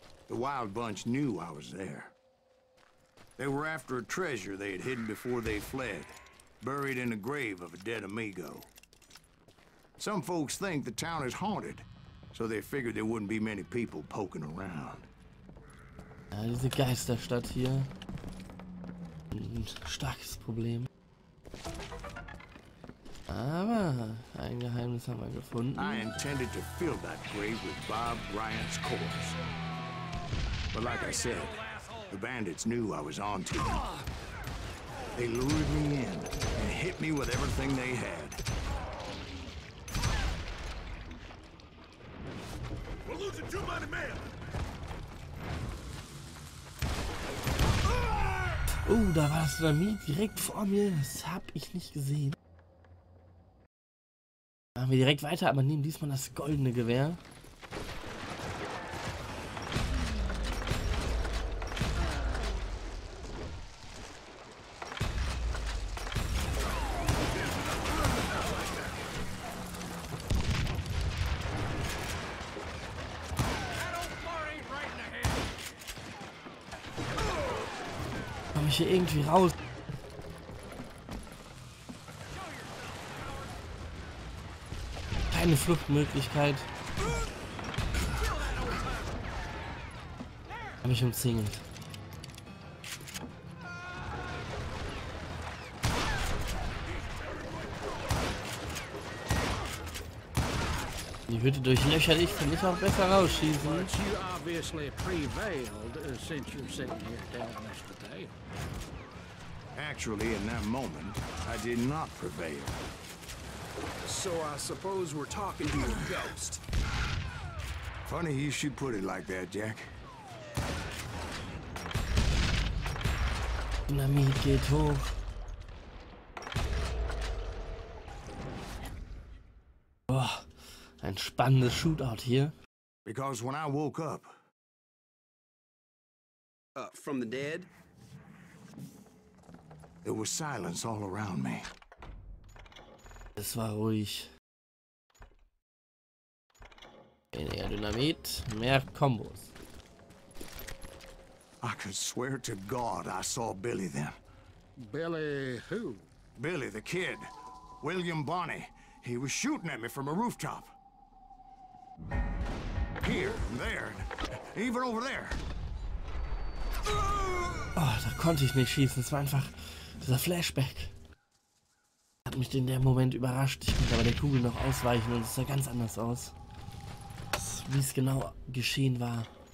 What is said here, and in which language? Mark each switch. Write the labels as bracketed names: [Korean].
[English] The Wild Bunch knew I was there. They were after a treasure they had hidden before they fled, buried in the grave of a dead amigo. Some folks think the town is haunted, so they figured there wouldn't be many people poking around. [German] Ja, diese Geisterstadt hier. Ein starkes Problem. Aber ein Geheimnis haben wir gefunden. [English] I intended to fill that grave with Bob Bryant's corpse. But like I said, the bandits knew I was on to them. They lured me in and hit me with everything they had. We're losing too many men! [German] Oh, da war das Dynamit direkt vor mir. Das habe ich nicht gesehen. Machen wir direkt weiter, aber nehmen diesmal das goldene Gewehr. Komme ich hier irgendwie raus? Keine Fluchtmöglichkeit. Habe ich umzingelt. Die Hütte durchlöchert, ich kann nicht auch besser rausschießen. [English] But you obviously prevailed since you're sitting here telling us the tale. Actually, in that moment, I did not prevail. So I suppose we're talking to a ghost. Funny you should put it like that, Jack. [German] Dynamit geht hoch. Boah, ein spannendes Shootout hier. [English] Because when I woke up, From the dead? there was silence all around me. [German] Es war ruhig. Weniger Dynamit, mehr Kombos. [English] I could swear to God I saw Billy then. Billy who? Billy, the kid. William Bonney. He was shooting at me from a rooftop. Here and there, and even over there. [German] Oh, da konnte ich nicht schießen. Es war einfach dieser Flashback. Hat mich in dem Moment überrascht. Ich konnte aber der Kugel noch ausweichen und es sah ganz anders aus. Wie es genau geschehen war.